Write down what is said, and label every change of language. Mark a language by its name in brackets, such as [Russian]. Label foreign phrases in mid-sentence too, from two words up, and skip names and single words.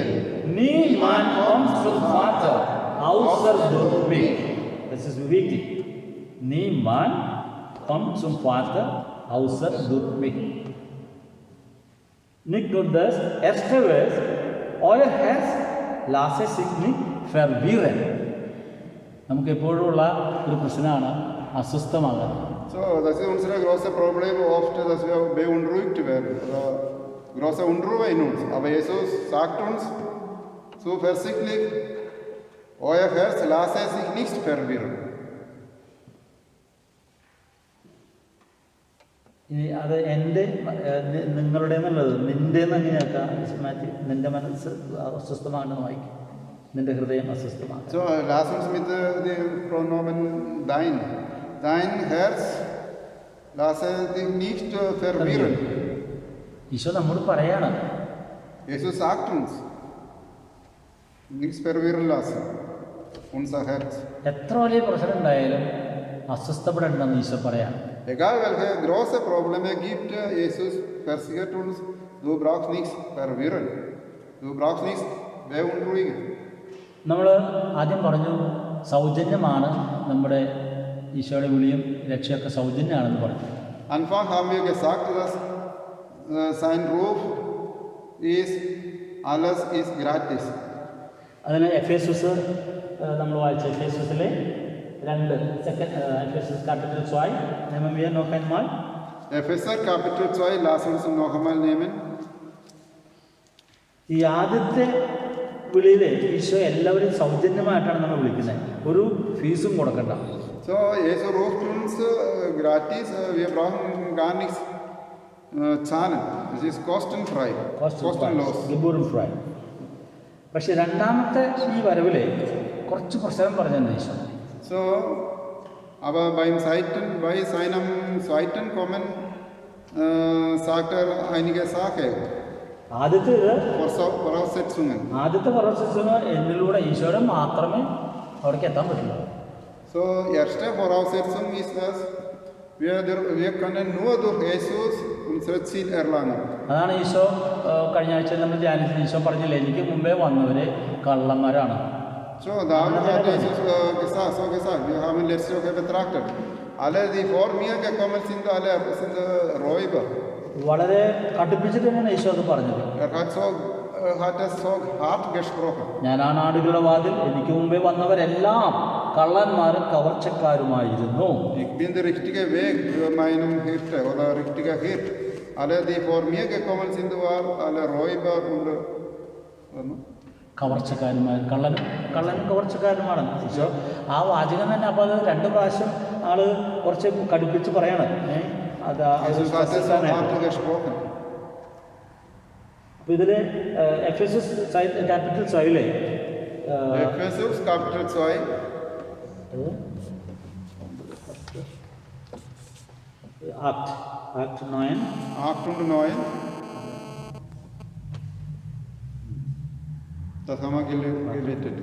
[German] Niemand kommt zum Vater außer durch mich. Das ist wichtig. Niemand kommt zum Vater außer durch mich. Nicht nur das, erste Vers, euer Herz lasse sich nicht verwirren. [Malayalam] നമുക്ക് എപ്പോഴുമുള്ള ഒരു പ്രശ്നമാണ് അസ്വസ്ഥമാകാൻ. [German] So, das ist unser großes Problem oft, dass wir beunruhigt werden. Große Unruhe in uns. Aber Jesus sagt uns so versichtlich, euer Herz lasse sich nicht verwirren. [Malayalam] ഇനി അത് എൻ്റെ നിങ്ങളുടെ എന്നുള്ളത് നിൻ്റെ എന്ന് എങ്ങനെയാക്കാം മാറ്റി നിൻ്റെ മനസ്സ് അസ്വസ്ഥമാണെന്ന് വായിക്കും നിൻ്റെ ഹൃദയം അസ്വസ്ഥമാണ്. [German] So lass uns mit the Pronomen dein. Dein Herz lasse dich nicht verwirren. [Malayalam] ഈശോ നമ്മോട് പറയാണ്, [German] Jesus sagt uns, nichts verwirren lassen, unser Herz. [Malayalam] എത്ര വലിയ പ്രശ്നം ഉണ്ടായാലും അസ്വസ്ഥപ്പെടേണ്ടെന്ന് ഈശോ പറയാണ്. [German] Egal welche große Probleme gibt, Jesus versichert uns, du brauchst nichts verwirren, du brauchst nichts beunruhigen. [Malayalam] നമ്മൾ ആദ്യം പറഞ്ഞു സൗജന്യമാണ് നമ്മുടെ ഈശോയുടെ വിളിയും രക്ഷയൊക്കെ സൗജന്യമാണെന്ന് പറഞ്ഞു. [German] Anfang haben wir gesagt, dass sein Ruf ist, alles ist gratis. [Malayalam] അതിന് എഫേസസ് നമ്മൾ വായിച്ച എഫേസസിലെ 2 എഫേസസ് കാപ്പിറ്റൽ 2 [German] nehmen wir noch einmal. Epheser Kapitel 2, lass uns noch einmal nehmen. [Malayalam] ഈ ആദ്യത്തെ വിളിയിൽ ഈശോ എല്ലാവരും സൗജന്യമായിട്ടാണ് നമ്മൾ വിളിക്കുന്നത്, ഒരു ഫീസും കൊടുക്കണ്ട. [German] So, Jesus ruft uns gratis, wir brauchen gar nichts zahlen. Es ist kostenfrei, kostenlos. Gebührenfrei. [Malayalam] പക്ഷെ രണ്ടാമത്തെ ഈ വരവിൽ കുറച്ച് പ്രശ്നം പറഞ്ഞെന്ന് ഈശോ. [German] So, aber bei seinem zweiten Kommen sagt einige Sachen. [Malayalam] ആദ്യത്തെ [German] Voraussetzungen. [Malayalam] എന്നിലൂടെ ഈശോയുടെ മാത്രമേ അവിടേക്ക് എത്താൻ പറ്റുള്ളൂ. [German] So, erste Voraussetzung ist, dass wir können nur durch Jesus unser Ziel erlangen. [Malayalam] അതാണ് ഈശോ കഴിഞ്ഞ ആഴ്ച നമ്മൾ ധ്യാനിച്ചത്. ഈശോ പറഞ്ഞില്ലേ, എനിക്ക് മുമ്പേ വന്നവര് കള്ളന്മാരാണ്. [German] So, darum hat Jesus gesagt, wir haben letzte Woche betrachtet, alle, die vor mir gekommen sind, alle sind Räuber. [Malayalam] വളരെ കടുപ്പിച്ചിട്ട് തന്നെയാണ് ഈശോ അത് പറഞ്ഞത്. [German] Hat es so hart gesprochen. [Malayalam] ഞാൻ ആ നാടുകളുടെ വാതിൽ, എനിക്ക് മുമ്പേ വന്നവരെല്ലാം കള്ളന്മാരും കവർച്ചക്കാരുമായിരുന്നു. [German] Ich bin der richtige Weg für meinen Hirte oder richtiger Hirt. Alle, die vor mir gekommen sind, waren alle Räuber und [Malayalam] കവർച്ചക്കാരുമായി കള്ളനും കവർച്ചക്കാരുമാണ് ഈശോ ആ വാചകം തന്നെ. അപ്പോൾ അത് 2 പ്രാവശ്യം ആള് കുറച്ച് കടുപ്പിച്ച് പറയണം. അത് അപ്പോൾ ഇതിൽ എഫേസസ് ക്യാപിറ്റൽ 2 [German] Ephesus Kapitel 2 Act 9 8 und 9. Das haben wir gerettet.